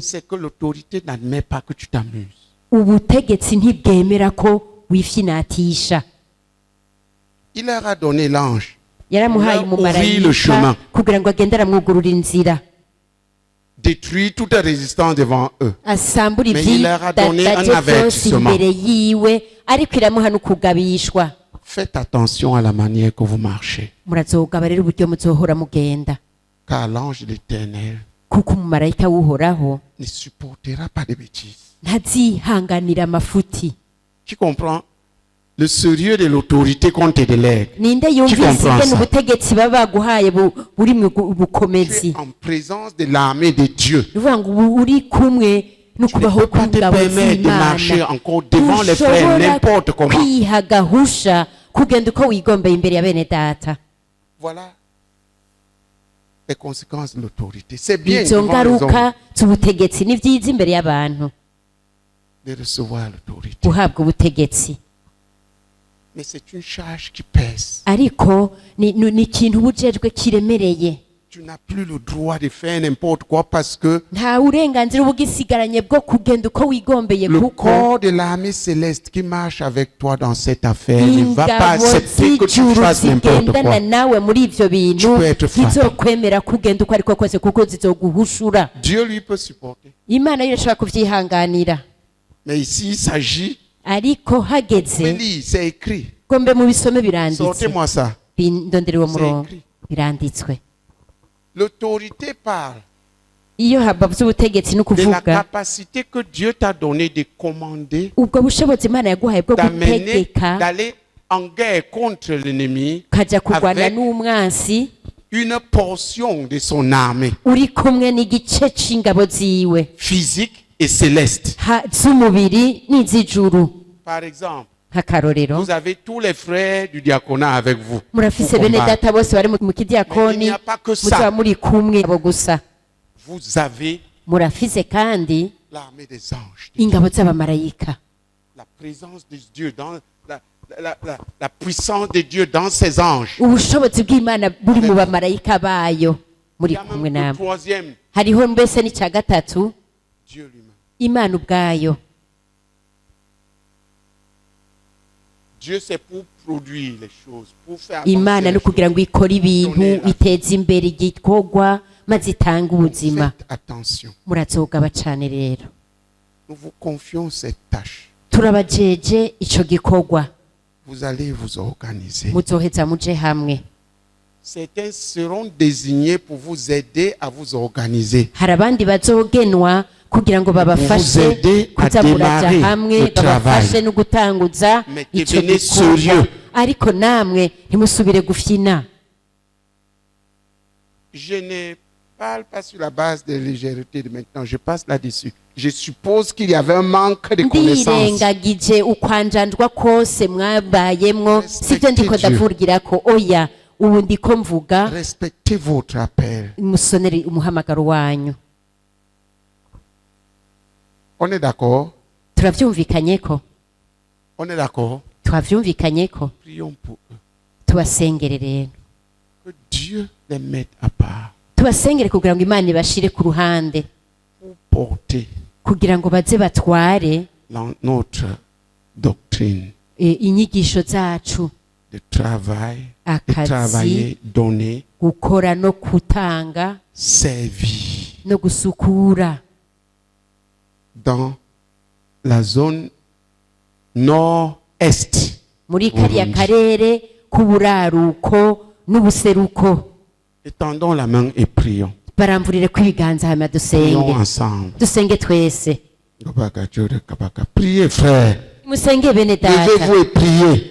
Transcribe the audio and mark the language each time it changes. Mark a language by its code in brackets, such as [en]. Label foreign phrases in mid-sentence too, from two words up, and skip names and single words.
[fr] c'est que l'autorité n'admet pas que tu t'amuses. [rn] ubutegetsi ntibwemera ko wifyinatisha. [fr] Il leur a donné l'ange. [rn] yaramuhaye [fr] Il a ouvert le chemin. [rn] umumarayika kugira ngo agende aramwugurura inzira, [fr] Détruire toute résistance devant eux. [rn] asambura [fr] Mais il leur a donné un [rn] ivyidadaje vyose [fr] avertissement. [rn] imbere yiwe, ariko iramuha n'ukugabishwa. [fr] Faites attention à la manière que vous marchez. [rn] murazogaba rero uburyo muzohora mugenda, [fr] Car l'ange de l'Éternel [rn] kuko umumarayika w'uhoraho [fr] ne supportera pas de bêtises. [rn] ntazihanganira amafuti. [fr] Tu comprends le sérieux de l'autorité qu'on te délègue? [rn] ninde [fr] Tu [rn] yumvise [fr] comprends [rn] ingene [fr] ça? [rn] ubutegetsi baba baguhaye buri mu [fr] Tu [rn] bukomezi? [fr] es en présence de l'armée de Dieu. [rn] uvuga ngo ubu uri kumwe no [fr] Tu ne [rn] kubaho [fr] peux pas te [rn] kw'ingabo [fr] permettre de marcher [rn] z'Imana. [fr] encore devant les frères [rn] Ntushobora [fr] n'importe comment. [rn] kwiha gahusha kugenda uko wigombeye imbere ya bene data. [fr] Voilà les conséquences de l'autorité. C'est bien [rn] izo [fr] devant les hommes [rn] ngaruka z'ubutegetsi ni vyiza imbere y'abantu [fr] de recevoir l'autorité. [rn] guhabwa ubutegetsi, [fr] Mais c'est une charge qui pèse. [rn] ariko ni ikintu uba ujejwe kiremereye. [fr] Tu n'as plus le droit de faire n'importe quoi parce que [rn] nta burenganzira uba ugisigaranye bwo kugenda uko wigombeye, [fr] le [rn] kuko [fr] corps de l'armée céleste qui marche avec toi dans cette affaire ne va pas [rn] ingabo [fr] accepter que tu [rn] z'ijuru [fr] fasses n'importe [rn] zigendana [fr] quoi. [rn] nawe muri ivyo bintu [fr] Tu peux être frappé. [rn] zizokwemera kugenda uko ariko kose kuko zizoguhushura. [fr] Dieu lui peut supporter. [rn] Imana yo irashobora kuvyihanganira, [fr] Mais ici, il s'agit, [rn] ariko hageze [fr] Mélie, c'est écrit. [rn] gombe mu bisome biranditse. [fr] Sortez-moi ça. [rn] ndondere uwo murongo, [fr] écrit. [rn] biranditswe. [fr] L'autorité parle [rn] iyo habavuze ubutegetsi no [fr] de la [rn] kuvuga [fr] capacité que Dieu t'a donnée de commander, [rn] ubwo bushobozi Imana yaguhaye bwo [fr] d'amener, [rn] gutegeka [fr] d'aller en guerre contre l'ennemi [rn] ukajya kurwana [fr] avec [rn] n'umwansi [fr] une portion de son armée [rn] uri kumwe n'igice c'ingabo ziwe [fr] physique et céleste. [rn] z'umubiri n'iz'ijuru. [fr] Par exemple, [rn] nk'akarorero [fr] Vous avez tous les frères du diaconat avec vous. [rn] murafise [fr] Pour [rn] bene [fr] combattre. [rn] data bose bari mu [fr] Mais il [rn] kidiyakoni [fr] n'y a pas que ça. [rn] muzaba muri kumwe abo gusa [fr] Vous avez [rn] murafise kandi [fr] l'armée des anges. [rn] ingabo z'abamarayika [fr] La présence de Dieu dans la puissance de Dieu dans ses anges. [rn] ubushobozi bw'imana buri mu bamarayika bayo [fr] Il [rn] muri [fr] y a [rn] kumwe [fr] même le [rn] namwe [fr] troisième, [rn] hariho mbese n'icya gatatu [fr] Dieu lui-même. [rn] imana ubwayo [fr] Dieu, c'est pour produire les choses, pour faire [rn] imana [fr] avancer [rn] ni [fr] les [rn] ukugira ngo [fr] choses. [rn] ikore ibintu iteze imbere igikorwa maze itange ubuzima [fr] Faites attention. [rn] murazogaba cyane rero [fr] Nous vous confions cette tâche. [rn] turabajeje ico gikorwa [fr] Vous allez vous organiser. [rn] muzoheza muje hamwe [fr] Certains seront désignés pour vous aider à vous organiser. [rn] hari abandi bazogenwa kugira ngo babafashe [fr] aider à [rn] kuza muraja [fr] démarrer [rn] hamwe [fr] le travail. [rn] babafashe no gutanguza [fr] Mais [rn] ico [fr] devenez [rn] gikorwa [fr] sérieux. [rn] ariko namwe ntimusubire gufyina [fr] Je ne parle pas sur la base de légèreté de maintenant. Je passe là-dessus. Je suppose qu'il y avait un manque de connaissances. [rn] ndirengagije ukwanjanjwa kose mwabayemwo sivyo ndiko [fr] Dieu. [rn] ndavugira ko oya ubu ndiko mvuga [fr] Respectez votre appel. [rn] musonere umuhamagaro wanyu [fr] On est d'accord? [rn] turavyumvikanye ko [fr] On est d'accord? [rn] twavyumvikanye ko [fr] Prions pour eux. [rn] tubasengere rero [fr] Que Dieu les mette à part [rn] tubasengere kugira ngo imana ibashire ku ruhande [fr] pour porter [rn] kugira ngo baze batware [fr] notre doctrine [rn] inyigisho zacu [fr] de travail, de [rn] akazi [fr] travailler, donner, [rn] gukora no gutanga [fr] servir [rn] no gusukura [fr] dans la zone nord-est. [rn] muri kariya [fr] Burundi. [rn] karere k'uburaruko n'ubuseruko [fr] Étendons la main et prions. [rn] baramvurire ko ibiganza hama [fr] Prions [rn] dusenge [fr] ensemble. [rn] dusenge twese [fr] Priez, frère. [rn] musenge bene data [fr] Levez-vous et priez.